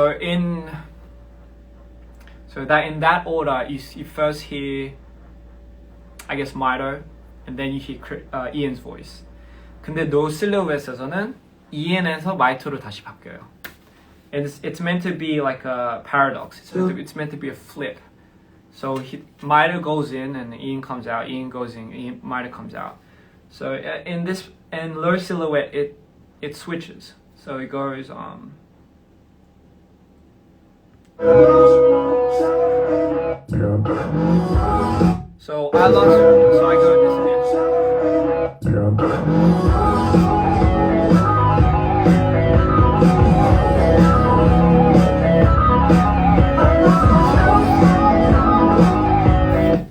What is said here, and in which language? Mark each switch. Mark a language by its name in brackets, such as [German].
[English] In that order, you first hear, I guess, Maido, and then you hear Ian's voice. [Korean] 근데 No Silhouette에서는 Ian에서 마이토로 다시 바뀌어요. [English] And it's meant to be like a paradox. It's meant to be a flip. So Maido goes in and Ian comes out. Ian goes in, Maido comes out. So in Low Silhouette, it switches. So it goes So I lost her, so I go this again.